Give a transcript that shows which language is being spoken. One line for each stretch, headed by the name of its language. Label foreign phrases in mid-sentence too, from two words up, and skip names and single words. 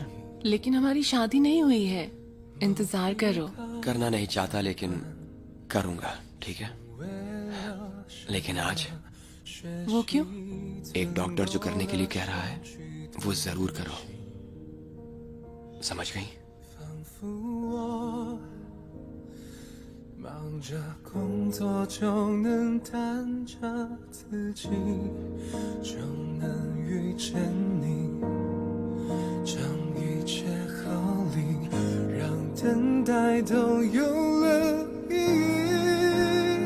Hindi: लेकिन हमारी शादी नहीं हुई है। इंतजार करो। करना नहीं चाहता लेकिन करूंगा, ठीक है? लेकिन आज वो क्यों? एक डॉक्टर जो करने के लिए कह रहा है वो जरूर करो। समझ गई?
Chinese: 忙着工作就能弹着自己，就能遇见你，将一切合理，让等待都有了意义。